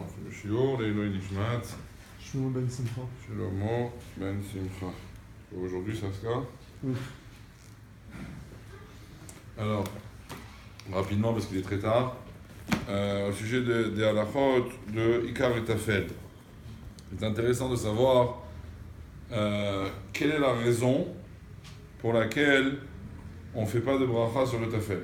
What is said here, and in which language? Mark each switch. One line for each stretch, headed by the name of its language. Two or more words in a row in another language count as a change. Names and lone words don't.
Hebrew: שיעור, לעילוי נשמת, Shlomo Ben Simcha. Shlomo Ben Simcha.
French: Aujourd'hui, ça sera. Oui. Alors, rapidement, parce qu'il est très tard, au sujet des halachot de Ikar et Tafel. C'est intéressant de savoir quelle est la raison pour laquelle on ne fait pas de bracha sur le Tafel.